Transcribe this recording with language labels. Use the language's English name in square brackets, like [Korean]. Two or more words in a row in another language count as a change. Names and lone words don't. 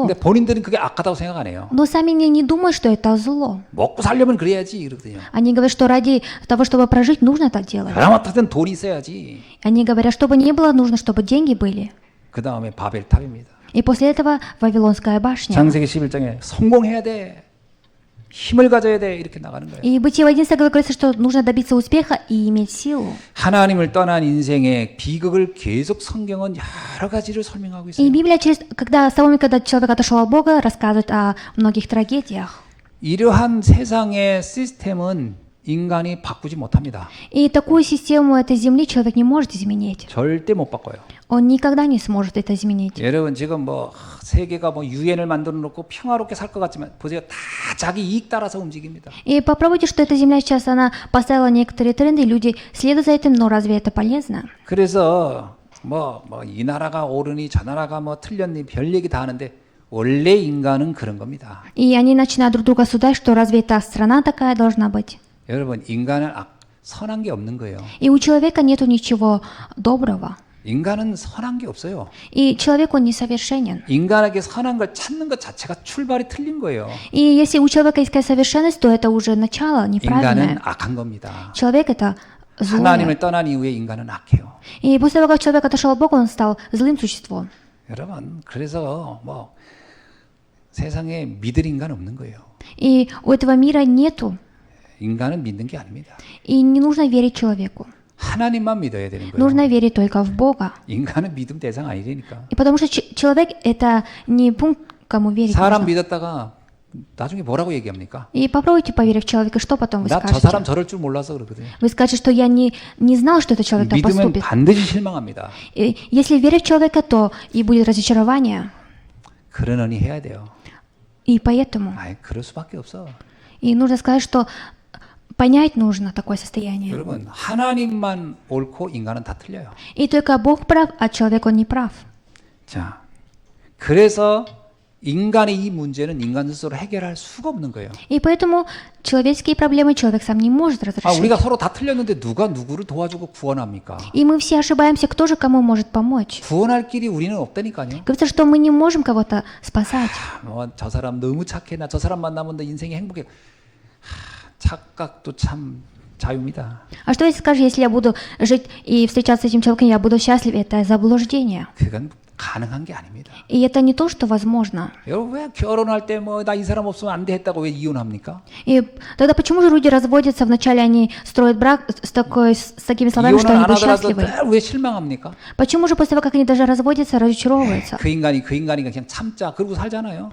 [Korean] 근데 본인들은 그게 악하다고 생각 안 해요. [Russian] Но сами не думают, что это зло. [Korean] 먹고 살려면 그래야지 이러거든요. [Russian] Они говорят, что ради того, чтобы прожить, нужно так делать. [Korean] 그나마터든 돈이 있어야지. [Russian] Они говорят, чтобы не было, нужно, чтобы деньги были. [Korean] 그 다음에 바벨탑입니다. [Russian] И после этого Вавилонская башня. [Korean] 창세기 11장에 성공해야 돼. 힘을 가져야 돼. 이렇게 나가는 거예요. [Russian] И Бытие в 11 главе говорится, что нужно добиться успеха и иметь силу. [Korean] 하나님을 떠난 인생의 비극을 계속 성경은 여러 가지를 설명하고 있어요. [Russian] И Библия, с того момента, когда человек отошел от Бога, рассказывает о многих трагедиях. [Korean] 이러한 세상의 시스템은 인간이 바꾸지 못합니다. [Russian] И такую систему этой земли человек не может изменить. [Korean] 절대 못 바꿔요. [Russian] Он никогда не сможет это изменить. [Korean] 여러분 지금 세계가 유엔을 만들어 놓고 평화롭게 살 것 같지만 보세요. 다 자기 이익 따라서 움직입니다. [Russian] И попробуйте, что эта земля сейчас, она поставила некоторые тренды, люди следуют за этим, но разве это полезно? [Korean] 그래서 이 나라가 옳으니 저 나라가 틀렸니 별 얘기 다 하는데 원래 인간은 그런 겁니다. [Russian] И они начинают друг друга судить, что разве эта страна такая должна быть? [Korean] 여러분 인간은 선한 게 없는 거예요. [Russian] И у человека нету ничего доброго. [Korean] 인간은 선한 게 없어요. [Russian] И человек, он несовершенен. [Korean] 인간에게 선한 걸 찾는 것 자체가 출발이 틀린 거예요. [Russian] И если у человека искать совершенность, то это уже начало неправильное. [Korean] 인간은 악한 겁니다. [Russian] Человек это злое. [Korean] 하나님을 떠난 이후에 인간은 악해요. [Russian] И после того, как человек отошел от Бога, он стал злым существом. [Korean] 여러분, 그래서 세상에 믿을 인간 없는 거예요. [Russian] И у этого мира нету. [Korean] 인간은 믿는 게 아닙니다. [Russian] И не нужно верить человеку. [Korean] 하나님만 믿어야 되는 거예요. [Russian] Нужно верить только в Бога. [Korean] 인간은 믿음 대상 아니니까. [Russian] И потому что человек это не пункт, кому верить [Korean] 사람 [Russian] нужно. [Korean] 믿었다가 나중에 뭐라고 얘기합니까? [Russian] И попробуйте поверить в человека, что потом вы [Korean] 나 저 [Russian] скажете. [Korean] 사람 저럴 줄 몰라서 그러거든요. [Russian] Вы скажете, что я не знал, что этот человек так [Korean] 믿으면 [Russian] поступит. [Korean] 반드시 실망합니다. [Russian] И если верить в человека, то и будет разочарование. [Korean] 그러느니 해야 돼요. [Russian] И поэтому, [Korean] 아이, 그럴 수밖에 없어. [Russian] и нужно сказать, что понять нужно такое состояние. [Korean] 여러분, 하나님만 옳고 인간은 다 틀려요. [Russian] И только Бог прав, а человек он не прав. [Korean] 자, 그래서 인간의 이 문제는 인간 스스로 해결할 수가 없는 거예요. [Russian] И поэтому человеческие проблемы человек сам не может 아, разрешить. [Korean] 우리가 서로 다 틀렸는데 누가 누구를 도와주고 구원합니까? [Russian] И мы все ошибаемся, кто же кому может помочь. [Korean] 구원할 길이 우리는 없다니까요. [Russian] Говорится, что мы не можем кого-то спасать. [Korean] 저 사람 너무 착해. 나 저 사람 만나면 내 인생이 행복해. 착각도 참 자유입니다. [Russian] А что если скажешь, если я буду жить и встречаться с этим человеком, я буду счастлив, это заблуждение. [Korean] 그건 가능한 게 아닙니다. [Russian] И это не то, что возможно. [Korean] 여러분 왜 결혼할 때 뭐 나 이 사람 없으면 안 돼 했다고 왜 이혼합니까? [Russian] И тогда почему же люди разводятся? Вначале они строят брак с такими словами, что [Korean] 이혼을 [Russian] они [Korean] 안 [Russian] будут [Korean] 하더라도 [Russian] счастливы. [Korean] 왜 실망합니까? [Russian] Почему же после того, как они даже разводятся, разочаровываются? [Korean] 그 인간이 그냥 참자 그러고 살잖아요.